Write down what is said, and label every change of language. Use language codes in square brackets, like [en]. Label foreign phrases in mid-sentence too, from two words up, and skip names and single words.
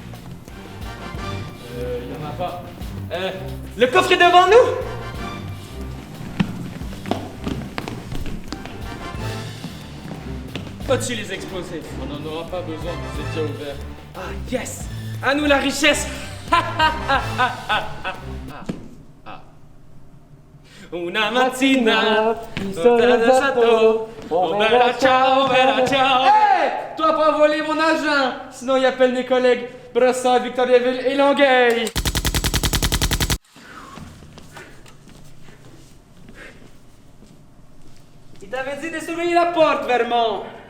[fr] Y en a pas. Le coffre est devant nous! Pas-tu les explosifs? On n'en aura pas besoin, c'est déjà ouvert. Ah, yes! À nous la richesse! [it] Una mattina, tutta da sato, oh bella ciao, bella ciao! [fr] Hey! Toi, pas voler mon agent! Sinon, il appelle mes collègues Brossard, Victoriaville et Longueuil! Il t'avait dit de surveiller la porte, Vermont!